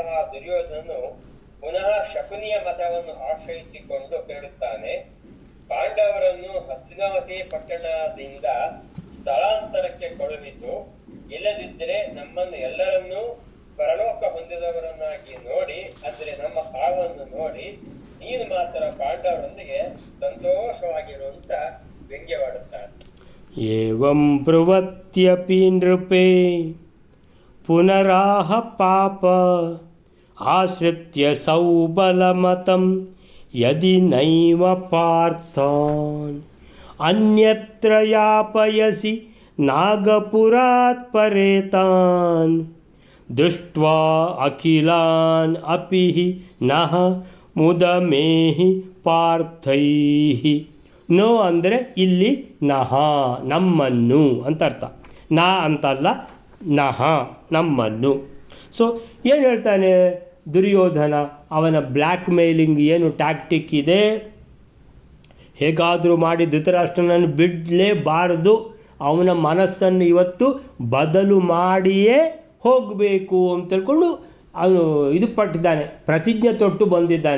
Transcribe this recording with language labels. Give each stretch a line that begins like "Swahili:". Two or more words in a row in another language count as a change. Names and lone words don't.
Kannada: ಆ ದುರ್ಯೋಧನನು ಪುನಃ ಶಕುನಿಯ ಮತವನ್ನು ಆಶ್ರಯಿಸಿಕೊಂಡು ಹೇಳುತ್ತಾನೆ, ಪಾಂಡವರನ್ನು ಹಸ್ತಿನಾವತಿ ಪಟ್ಟಣದಿಂದ ಸ್ಥಳಾಂತರಕ್ಕೆ ಕಳುಹಿಸು, ಇಲ್ಲದಿದ್ದರೆ ನಮ್ಮನ್ನು ಎಲ್ಲರನ್ನೂ ಪರಲೋಕ ಹೊಂದಿದವರನ್ನಾಗಿ ನೋಡಿ, ಅಂದ್ರೆ ನಮ್ಮ ಸಾವನ್ನು ನೋಡಿ ನೀನು ಮಾತ್ರ ಪಾಂಡವರೊಂದಿಗೆ ಸಂತೋಷವಾಗಿರುವಂತ ವ್ಯಂಗ್ಯವಾಡುತ್ತಾರೆ.
Sanskrit: ಏವಂ ಬ್ರುವತ್ಯಪಿ ನೃಪೇ ಪುನರಾಹ ಪಾಪ ಆಶ್ರಿತ್ಯ ಸೌಬಲಮತಂ ಯದಿ ನೈವ ಪಾರ್ಥಾನ್ ಅನ್ಯತ್ರ ಯಾಪಯಸಿ ನಾಗಪುರಾತ್ ಪರೇತಾನ್ ದೃಷ್ಟ್ವಾ ಅಖಿಲಾನ್ ಅಪಿ ನಃ ಮುದಮೇಹಿ ಪಾರ್ಥೈಃ.
Kannada: ನೋ ಅಂದರೆ ಇಲ್ಲಿ ನಹ ನಮ್ಮನ್ನು ಅಂತ ಅರ್ಥ, ನಾ ಅಂತಲ್ಲ, ನಹ ನಮ್ಮನ್ನು. ಸೊ ಏನು ಹೇಳ್ತಾನೆ ದುರ್ಯೋಧನ, ಅವನ
English: black mailing
Kannada: ಏನು ಟ್ಯಾಕ್ಟಿಕ್ ಇದೆ, ಹೇಗಾದರೂ ಮಾಡಿ ಧೃತರಾಷ್ಟ್ರನನ್ನು ಬಿಡಲೇಬಾರದು, ಅವನ ಮನಸ್ಸನ್ನು ಇವತ್ತು ಬದಲು ಮಾಡಿಯೇ ಹೋಗಬೇಕು ಅಂತ ತಿಳ್ಕೊಂಡು ಅವನು ಇದು ಪಟ್ಟಿದ್ದಾನೆ, ಪ್ರತಿಜ್ಞೆ ತೊಟ್ಟು ಬಂದಿದ್ದಾನೆ.